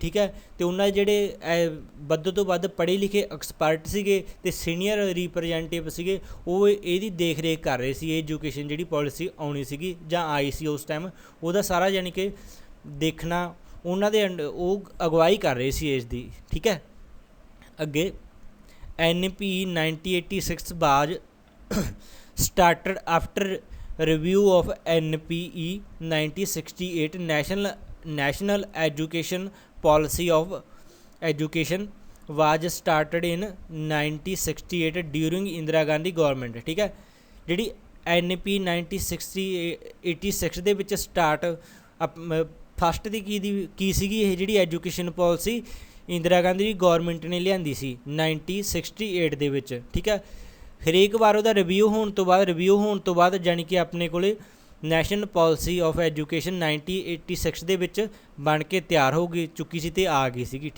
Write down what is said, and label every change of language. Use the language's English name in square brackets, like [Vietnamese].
[Punjabi] ਠੀਕ ਹੈ, ਅਤੇ ਉਹਨਾਂ ਦੇ ਜਿਹੜੇ ਵੱਧ ਤੋਂ ਵੱਧ ਪੜ੍ਹੇ ਲਿਖੇ ਐਕਸਪਰਟ ਸੀਗੇ ਅਤੇ ਸੀਨੀਅਰ ਰਿਪਰੈਜ਼ੈਂਟੇਟਿਵ ਸੀਗੇ, ਉਹ ਇਹਦੀ ਦੇਖ ਰੇਖ ਕਰ ਰਹੇ ਸੀ। ਐਜੂਕੇਸ਼ਨ ਜਿਹੜੀ ਪੋਲਿਸੀ ਆਉਣੀ ਸੀਗੀ ਜਾਂ ਆਈ ਸੀ ਉਸ ਟਾਈਮ, ਉਹਦਾ ਸਾਰਾ ਜਾਣੀ ਕਿ ਦੇਖਣਾ ਉਹਨਾਂ ਦੇ ਉਹ ਅਗਵਾਈ ਕਰ ਰਹੇ ਸੀ ਇਸ ਦੀ। ਠੀਕ ਹੈ, ਅੱਗੇ [English] NP 1986 ਬਾਜ started after review of NPE 1968 national education policy of education was started in 1968 during Indira Gandhi government। [Punjabi] ਠੀਕ ਹੈ, ਜਿਹੜੀ NP 1986 ਦੇ ਵਿੱਚ ਸਟਾਰਟ ਫਸਟ ਦੀ ਕੀ ਸੀਗੀ ਇਹ ਜਿਹੜੀ ਐਜੂਕੇਸ਼ਨ ਪੋਲਿਸੀ ਇੰਦਰਾ ਗਾਂਧੀ ਦੀ ਗੌਰਮੈਂਟ ਨੇ ਲਿਆਂਦੀ ਸੀ 1968 ਦੇ ਵਿੱਚ। ਠੀਕ ਹੈ, ਹਰੇਕ ਵਾਰ ਉਹਦਾ ਰਿਵਿਊ ਹੋਣ ਤੋਂ ਬਾਅਦ ਜਾਣੀ ਕਿ ਆਪਣੇ ਕੋਲ ਨੈਸ਼ਨਲ ਪੋਲਿਸੀ ਆਫ ਐਜੂਕੇਸ਼ਨ 1986 ਦੇ ਵਿੱਚ ਬਣ ਕੇ ਤਿਆਰ ਹੋ ਚੁੱਕੀ ਸੀ ਅਤੇ ਆ ਗਈ ਸੀਗੀ।